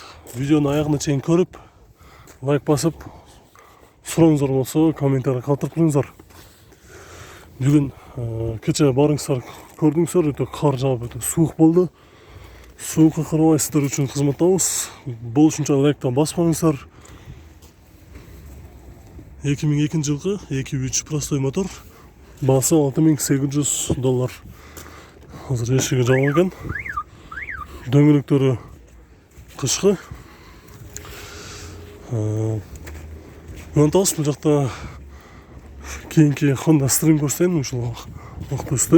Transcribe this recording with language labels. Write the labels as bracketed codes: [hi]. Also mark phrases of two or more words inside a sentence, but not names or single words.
[ky] Видеону аягына чейин көрүп, лайк басып, сурооңуздар болсо комментарий калтырып коюңуздар. Бүгүн кече барыңыздар көрдүңүздөр, өтө кар жаап, өтө суук болду. Суукка карабай сиздер үчүн кызматтабыз. Болушунча лайктан баспаңыздар. 2002 жылғы 2.3 простой мотор, басы $6.800. Азыр эшиги жабылган экен. Дөңгөлөктөрү кышкы. Монтаж бул жакта кийинки Honda Stream көрсөтөйүн, ушул ак түстүү.